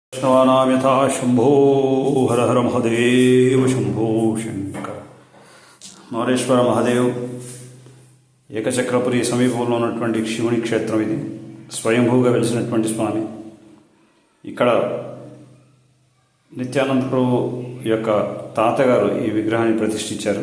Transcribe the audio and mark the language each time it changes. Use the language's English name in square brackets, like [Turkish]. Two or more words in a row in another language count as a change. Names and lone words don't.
[Sanskrit] वैष्णवानां यथा शंभो हर हर महादेव शंभो शंकर [Telugu] మౌరేశ్వర మహాదేవ్ ఏకచక్రపురి సమీపంలో ఉన్నటువంటి శివుని క్షేత్రం. ఇది స్వయంభూగా వెలిసినటువంటి స్వామి. ఇక్కడ నిత్యానంద ప్రభు యొక్క తాతగారు ఈ విగ్రహాన్ని ప్రతిష్ఠించారు.